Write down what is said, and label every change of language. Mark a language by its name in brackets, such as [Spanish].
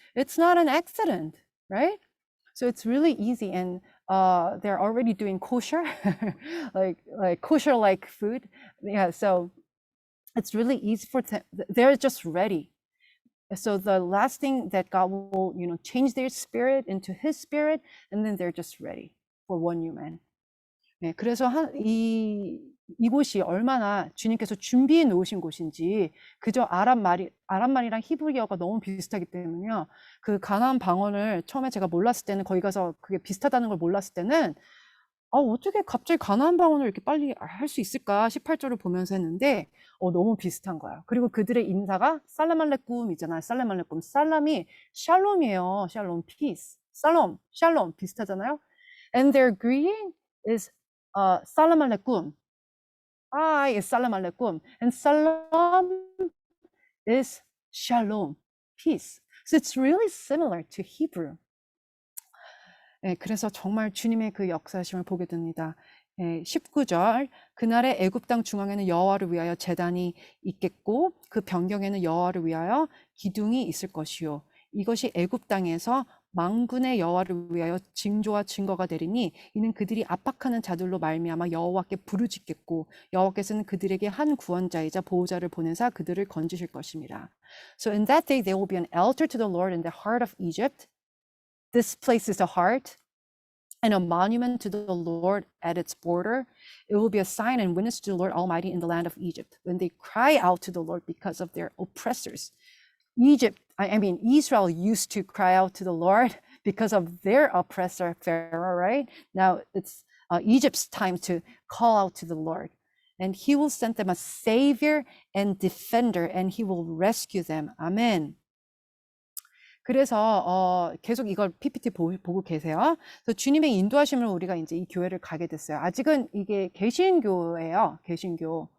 [English] It's not an accident, right? So it's really easy, and they're already doing kosher, like kosher like food. Yeah, so it's really easy for them. They're just ready. So the last thing that God will, change their spirit into His spirit, and then they're just ready for one new man. [Korean] 네, 그래서 이곳이 얼마나 주님께서 준비해 놓으신 곳인지, 그저 아랍말이랑 히브리어가 너무 비슷하기 때문에요. 그 가나안 방언을 처음에 제가 몰랐을 때는, 거기 가서 그게 비슷하다는 걸 몰랐을 때는 어떻게 갑자기 가나안 방언을 이렇게 빨리 할 수 있을까 18절을 보면서 했는데 너무 비슷한 거예요. 그리고 그들의 인사가 살라말레쿰이잖아요. 살라말레쿰. 살람이 샬롬이에요. 샬롬, [English] peace. [Korean] 샬롬 비슷하잖아요. [English] And their greeting is 살라말레쿰. Hi is 살라말레쿰. And salam is shalom, peace. So it's really similar to Hebrew. [Korean] 네, 그래서 정말 주님의 그 역사심을 보게 됩니다. 19절, 그날의 애굽 땅 중앙에는 여호와를 위하여 제단이 있겠고 그 변경에는 여호와를 위하여 기둥이 있을 것이요. 이것이 애굽 땅에서 만군의 여호와를 위하여 징조와 증거가 되리니 이는 그들이 압박하는 자들로 말미암아 여호와께 부르짖겠고 여호와께서는 그들에게 한 구원자이자 보호자를 보내사 그들을 건지실 것입니다. [English] So in that day there will be an altar to the Lord in the heart of Egypt. This place is the heart, and a monument to the Lord at its border. It will be a sign and witness to the Lord Almighty in the land of Egypt, when they cry out to the Lord because of their oppressors. Israel used to cry out to the Lord because of their oppressor, Pharaoh, right? Now it's Egypt's time to call out to the Lord. And He will send them a savior and defender, and He will rescue them. Amen. [Korean] 그래서 계속 이걸 PPT 보고 계세요. 그래서 주님의 인도하심을 우리가 이제 이 교회를 가게 됐어요. 아직은 이게 개신교예요. 개신교.